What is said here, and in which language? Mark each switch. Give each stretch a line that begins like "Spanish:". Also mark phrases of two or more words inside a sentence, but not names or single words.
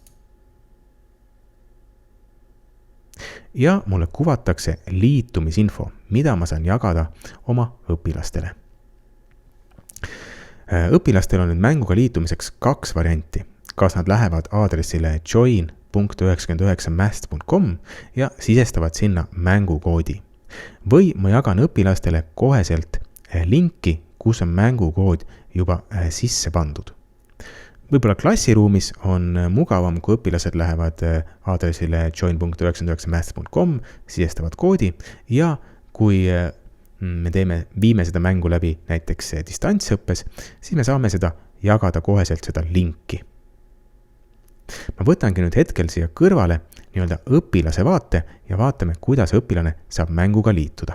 Estonian: Ja mulle kuvatakse liitumisinfo, mida ma saan jagada oma õpilastele. Õpilastel on nüüd mänguga liitumiseks 2 varianti. Kas nad lähevad aadressile join.99maths.com ja sisestavad sinna mängukoodi. Või ma jagan õpilastele koheselt linki, kus on mängukood juba sisse pandud. Võib-olla klassiruumis on mugavam, kui õpilased lähevad aadressile join.99maths.com, sisestavad koodi ja kui me viime seda mängu läbi näiteks distantsõppes, siis me saame seda jagada koheselt seda linki. Ma võtangi nüüd hetkel siia kõrvale nii-öelda õpilase vaate ja vaatame, kuidas õpilane saab mänguga liituda.